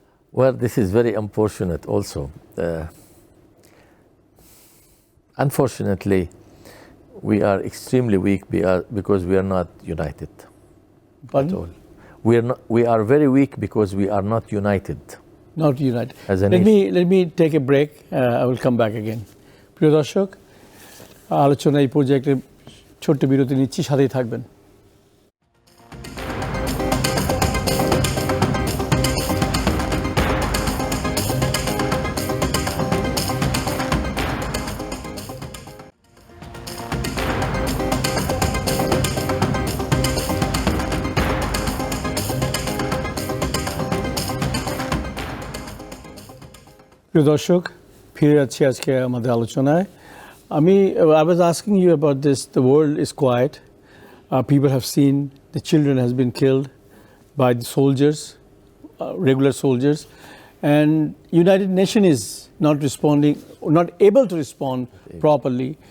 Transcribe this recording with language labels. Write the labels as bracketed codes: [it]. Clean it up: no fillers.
[en] Well, this is very unfortunate also. Unfortunately, we are extremely weak because we are not united. Pardon? At all. We are very weak because we are not united. Not united. As a let me take a break. I will come back again. [bn] প্রিয় দর্শক, আলোচনা এই প্রজেক্টে ছোট্ট বিরতি নিচ্ছি, সাথেই থাকবেন। প্রিয় দর্শক, ফিরে যাচ্ছি আজকে আমাদের আলোচনায়। [en] I was asking you about this. The world is quiet. People have seen the children has been killed by the soldiers, regular soldiers, and United Nations is not responding, not able to respond properly.